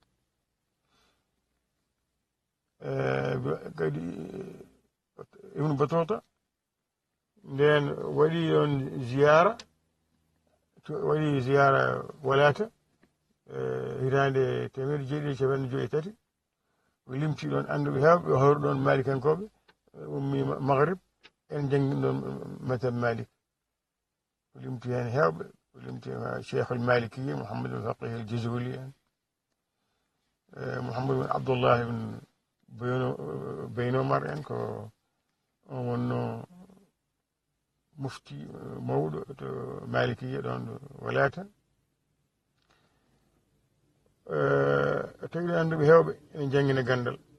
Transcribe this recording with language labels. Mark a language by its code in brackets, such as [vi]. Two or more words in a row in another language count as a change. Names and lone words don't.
[ff] kadi Ibnu Battuta nden waɗi ɗon ziyara waɗi ziyara walata hitande 1973 o limti ɗon anduɓe hewɓe o hawri ɗon malikankoɓe ummi maghrib en jangguin ɗon madhab malik o limti hen hewɓe o limti cheikh al malikiya Mouhammad al Faqih al Jazuli en Mouhammad bin Abdullah bin Beynomar en ko on wonno mufti mawɗo to malikiya ɗon ɗo walata tawde anduɓe hewɓe ene jangguina gandal